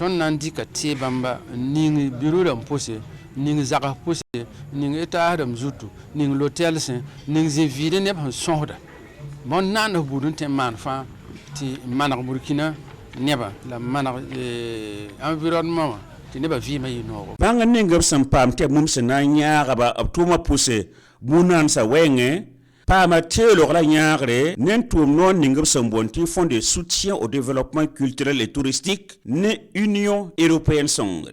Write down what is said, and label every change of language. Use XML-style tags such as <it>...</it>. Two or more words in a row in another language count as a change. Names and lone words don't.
<mos>tõnd na n dɩka tɩ bãmba ning biro rãmb pʋse ning zags pʋse ning etaas rãmb zutu ning lotɛlsẽ ning zĩ-vɩɩd neb sẽn sõsda bõn naan f bud n tẽ n maan fãa tɩ n maneg burkina neba la n maneg environnement wã tɩ nebã vɩɩmã yɩ noogo bãng n ning b sẽn paam tɩ bũmb sẽn na n yãagba b tʋʋmã pʋse bũn-naansã wɛɛngẽ paama teelg la yãagre ne n tʋʋm noor ning b sẽn boond tɩ</mos> <fr>fond de soutien au développement culturel et touristique</fr> <mos>ne</mos> <fr>union européenne</fr> <mos>sõngre</mos>